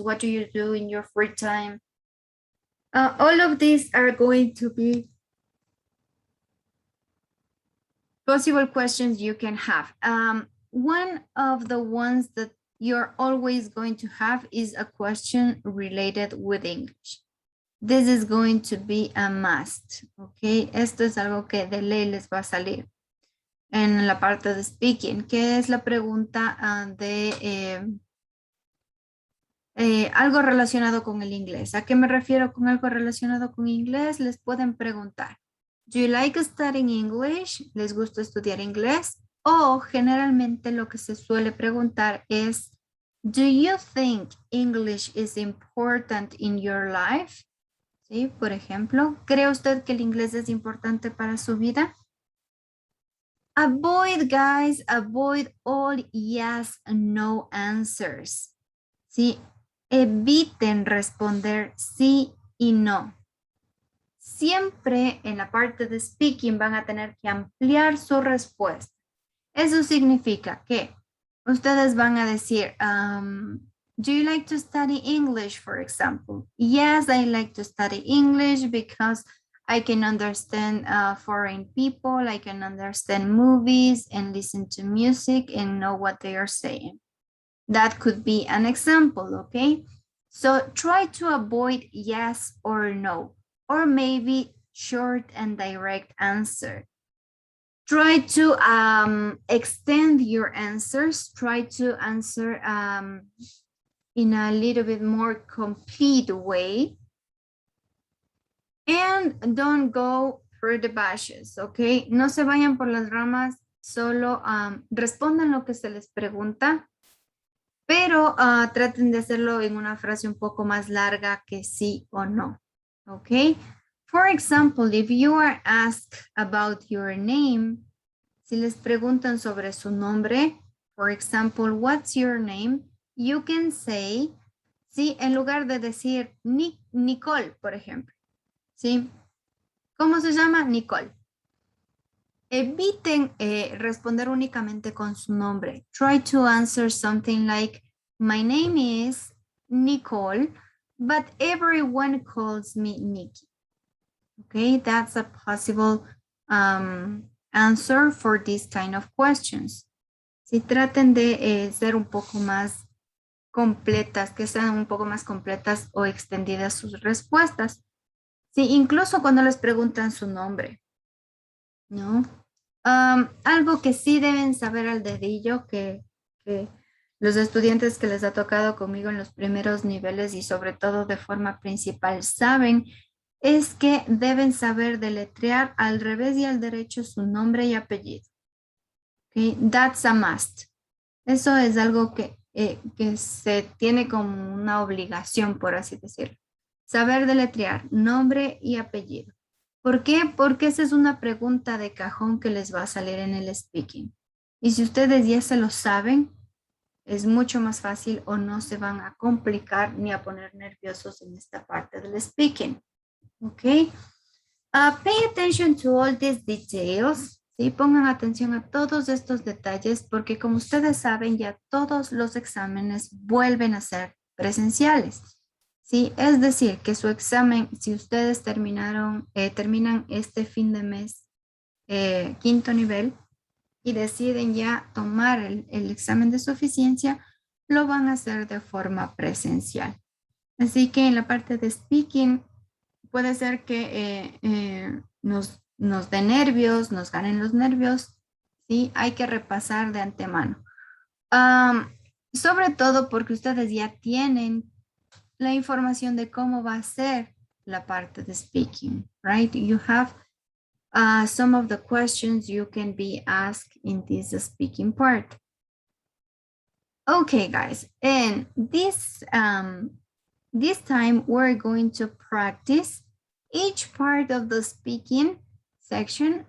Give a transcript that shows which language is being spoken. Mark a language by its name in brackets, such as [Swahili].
[English] What do you do in your free time? All of these are going to be possible questions you can have. One of the ones that you're always going to have is a question related with English. This is going to be a must, okay? [Spanish] Esto es algo que de ley les va a salir en la parte de speaking, que es la pregunta de algo relacionado con el inglés. ¿A qué me refiero con algo relacionado con inglés? Les pueden preguntar, [English] ¿do you like studying English? [Spanish] ¿Les gusta estudiar inglés? O generalmente lo que se suele preguntar es, [English] do you think English is important in your life? [Spanish] ¿Sí? Por ejemplo, ¿cree usted que el inglés es importante para su vida? [English] Avoid, guys, avoid all yes and no answers. [Spanish] ¿Sí? Eviten responder sí y no. Siempre en la parte de speaking van a tener que ampliar su respuesta. Eso significa que ustedes van a decir, [English] do you like to study English, for example? Yes, I like to study English because I can understand foreign people, I can understand movies and listen to music and know what they are saying. That could be an example, okay? So try to avoid yes or no, or maybe short and direct answer. Try to extend your answers. Try to answer in a little bit more complete way. And don't go through the bushes, okay? [Spanish] No se vayan por las ramas, solo respondan lo que se les pregunta, pero traten de hacerlo en una frase un poco más larga que sí o no, okay? [English] For example, if you are asked about your name, [Spanish] si les preguntan sobre su nombre, [English] for example, what's your name? You can say, [Spanish] sí, en lugar de decir Nicole, por ejemplo, ¿sí? ¿Cómo se llama? Nicole. Eviten responder únicamente con su nombre. [English] Try to answer something like, my name is Nicole, but everyone calls me Nikki. Okay, that's a possible answer for this kind of questions. [Spanish] Si traten de ser un poco más completas, que sean un poco más completas o extendidas sus respuestas. Sí, incluso cuando les preguntan su nombre, ¿no? Algo que sí deben saber al dedillo, que los estudiantes que les ha tocado conmigo en los primeros niveles y sobre todo de forma principal saben, es que deben saber deletrear al revés y al derecho su nombre y apellido. [English] Okay, that's a must. [Spanish] Eso es algo que se tiene como una obligación, por así decirlo. Saber deletrear nombre y apellido. ¿Por qué? Porque esa es una pregunta de cajón que les va a salir en el speaking. Y si ustedes ya se lo saben, es mucho más fácil o no se van a complicar ni a poner nerviosos en esta parte del speaking. ¿Ok? [English] Pay attention to all these details. [Spanish] ¿Sí? Pongan atención a todos estos detalles porque como ustedes saben ya todos los exámenes vuelven a ser presenciales. ¿Sí? Es decir, que su examen, si ustedes terminan este fin de mes quinto nivel y deciden ya tomar el examen de suficiencia, lo van a hacer de forma presencial. Así que en la parte de speaking puede ser que nos dé nervios, nos ganen los nervios, ¿sí? Hay que repasar de antemano. Sobre todo porque ustedes ya tienen la información de cómo va a ser la parte de speaking, right? [English] You have some of the questions you can be asked in this speaking part. Okay, guys, and this time we're going to practice each part of the speaking section.